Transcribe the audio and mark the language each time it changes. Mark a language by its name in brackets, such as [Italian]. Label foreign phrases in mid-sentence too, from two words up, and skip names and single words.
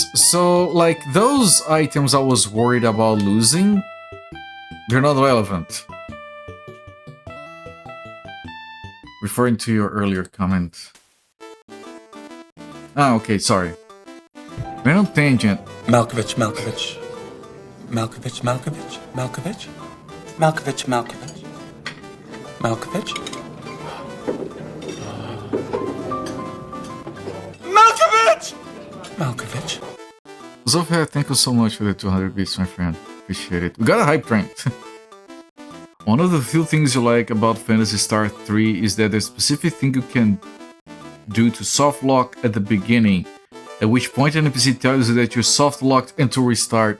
[English] So, like, those items I was worried about losing, they're not relevant. Referring to your earlier comment. Ah, okay, sorry. Random tangent. Malkovich, Malkovich. Malkovich, Malkovich, Malkovich. Malkovich, Malkovich. Malkovich. Malkovich! Malkovich. Zofia, thank you so much for the 200 bits, my friend. Appreciate it. We got a hype train. One of the few things you like about Phantasy Star 3 is that there's a specific thing you can do to soft lock at the beginning, at which point an NPC tells you that you're soft locked and to restart.